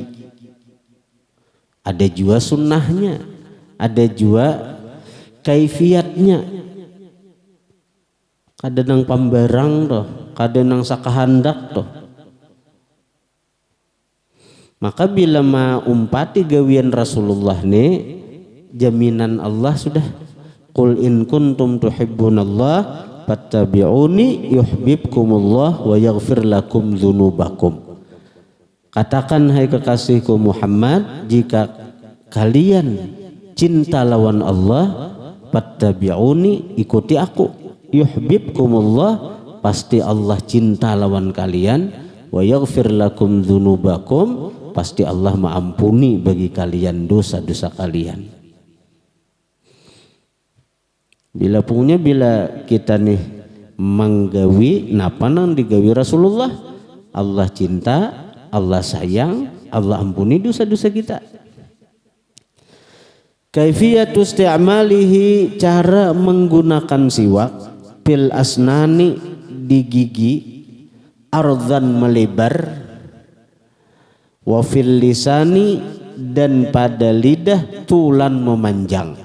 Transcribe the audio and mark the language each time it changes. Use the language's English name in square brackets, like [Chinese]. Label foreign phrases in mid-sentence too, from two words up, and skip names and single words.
[Indonesian] Ada juga sunnahnya, ada juga kaifiyatnya. [Banjar] Kada nang pambarang toh, kada nang sakahandak toh. Maka bila umpati gawian Rasulullah nih jaminan Allah sudah. [Arabic] قل إن كنتم تحبون الله فاتبعوني يحببكم الله ويغفر لكم ذنوبكم. [Indonesian] Katakan hai kekasihku Muhammad, jika kalian cinta lawan Allah, fattabi'uni, ikuti aku. Yuhibbukumullah, pasti Allah cinta lawan kalian. [Arabic] ويغفر لكم ذنوبكم, [Indonesian] pasti Allah mengampuni bagi kalian dosa-dosa kalian. [Banjar] Bila kita nih menggawi napa nang digawi Rasulullah, Allah cinta, Allah sayang, Allah ampuni dosa-dosa kita. [Arabic] كيفية استعماله, [Indonesian] cara menggunakan siwak [Arabic] في الأسنان [Indonesian] di gigi, ardzan melebar, [Arabic] وفي اللسان [Indonesian] dan pada lidah tulan memanjang.